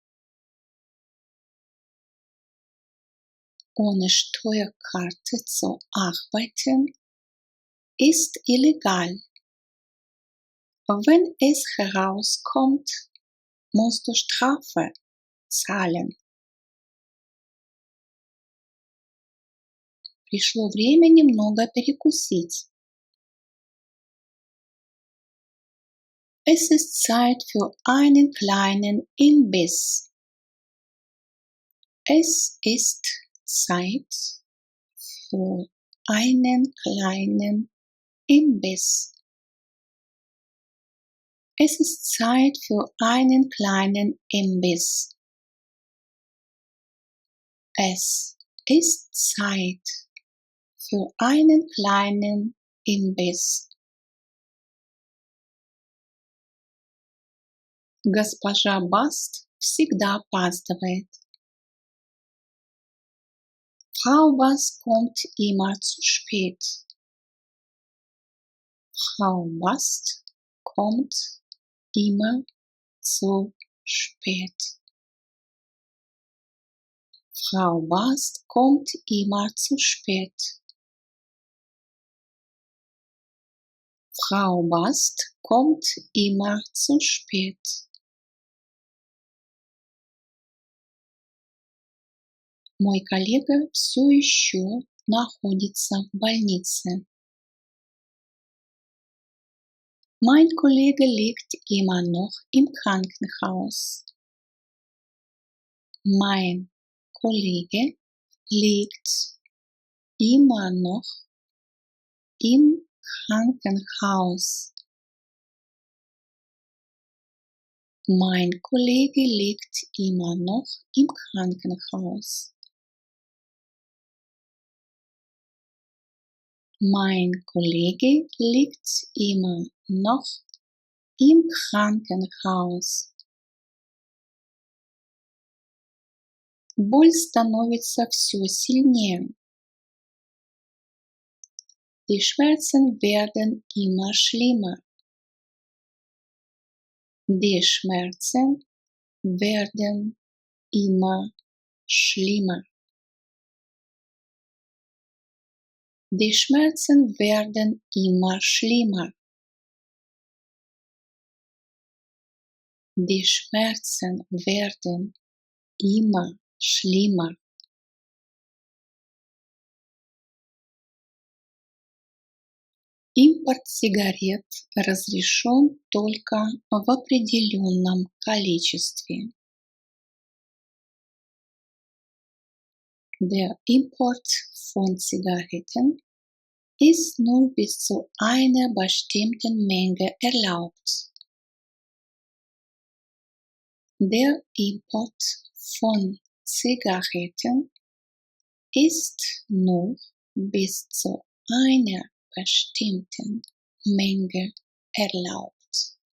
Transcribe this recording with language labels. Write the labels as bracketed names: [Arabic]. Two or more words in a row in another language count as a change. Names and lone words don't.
[German] Ohne Steuerkarte zu arbeiten ist illegal. Wenn es herauskommt, musst du Strafe zahlen. [Russian] Пришло время немного перекусить. [German] Es ist Zeit für einen kleinen Imbiss. Es ist Zeit für einen kleinen Imbiss. Es ist Zeit für einen kleinen Imbiss. Es ist Zeit für einen kleinen Imbiss. [Russian] Госпожа Баст всегда опаздывает. [German] Frau Bast kommt immer zu spät. Frau Bast kommt immer zu spät. Frau Bast kommt immer zu spät. Frau Bast kommt immer zu spät. [Russian] Мой коллега все еще находится в больнице. [German] Mein Kollege liegt immer noch im Krankenhaus. Mein Kollege liegt immer noch im Krankenhaus. Mein Kollege liegt immer noch im Krankenhaus. Mein Kollege liegt immer noch im Krankenhaus. [Russian] Боль становится все сильнее. [German] Die Schmerzen werden immer schlimmer. Die Schmerzen werden immer schlimmer. Die Schmerzen werden immer schlimmer. Die Schmerzen werden immer schlimmer. [Russian] Импорт сигарет разрешен только в определенном количестве. [German] Der Import von Zigaretten ist nur bis zu einer bestimmten Menge erlaubt. Der Import von Zigaretten ist nur bis zu einer bestimmten Menge erlaubt.